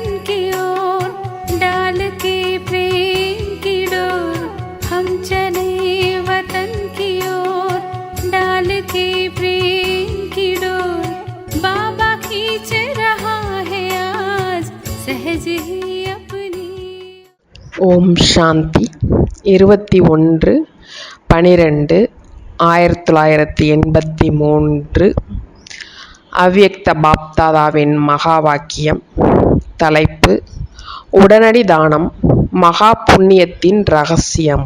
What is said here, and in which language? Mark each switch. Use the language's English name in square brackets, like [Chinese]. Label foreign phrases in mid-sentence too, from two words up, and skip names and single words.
[Hindi] की ओर डाल के प्रेम की डोर। हम चले वतन की ओर डाल के प्रेम की डोर। बाबा खींच रहा है आज सहज ही अपनी। [Tamil] ஓம் சாந்தி 21/12/1983 அவ்யக்த பாப்தாதாவின் மகா வாக்கியம். தலைப்பு: உடனடி தானம் மகா புண்ணியத்தின் ரகசியம்.